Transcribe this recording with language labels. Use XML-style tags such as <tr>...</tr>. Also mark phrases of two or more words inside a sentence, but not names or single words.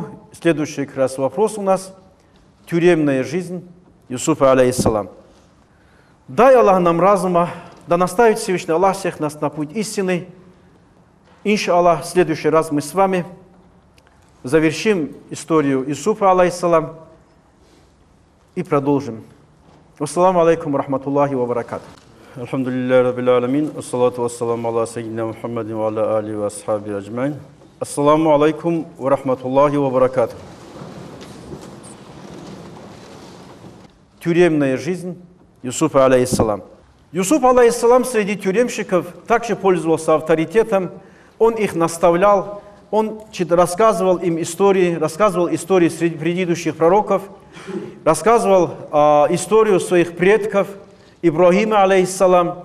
<ru>Следующий как раз вопрос у нас. Тюремная жизнь Юсуфа, алейхиссалам. Дай Аллах нам разума, да наставит Всевышний Аллах всех нас на путь истины. Иншаллах, в следующий раз мы с вами завершим историю Юсуфа, алейхиссалам, и продолжим.</ru> <ar>السلام عليكم رحمة الله وبركاته. الحمد لله رب العالمين، الصلاة والسلام على سيدنا محمد وعلى آل وأصحاب أجمعين. السلام عليكم ورحمة الله وبركاته.</ar> <ru>Тюремная жизнь Юсуфа, алейхиссалам. Юсуф, алейхиссалам, среди тюремщиков также пользовался авторитетом. Он их наставлял, он рассказывал им истории, рассказывал истории среди предыдущих пророков, рассказывал историю своих предков, Ибрахима, алейхиссалам.</ru>